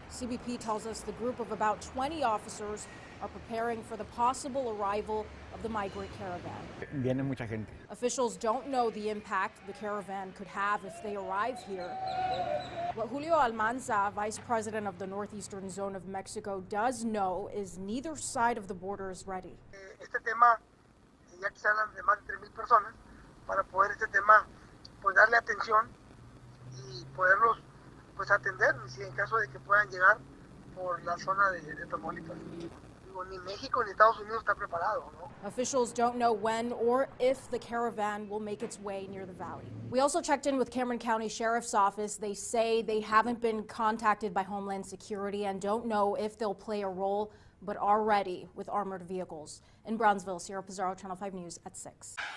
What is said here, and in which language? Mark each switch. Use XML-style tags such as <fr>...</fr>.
<en>CBP tells us the group of about 20 officers are preparing for the possible arrival of the migrant caravan.</en> <es>Viene mucha gente.</es> <en>Officials don't know the impact the caravan could have if they arrive here. What Julio Almanza, vice president of the northeastern zone of Mexico, does know is neither side of the border is ready.</en> <es>Este tema, ya que se hablan de más de 3,000 personas, para poder este tema, pues darle atención y poderlos, pues atender, si en caso de que puedan llegar por la zona de Tamaulipas. Ni México ni Estados Unidos está preparado, ¿no?</es> <en>Officials don't know when or if the caravan will make its way near the valley. We also checked in with Cameron County Sheriff's Office. They say they haven't been contacted by Homeland Security and don't know if they'll play a role, but are ready with armored vehicles. In Brownsville, Sierra Pizarro, Channel 5 News at 6.</en>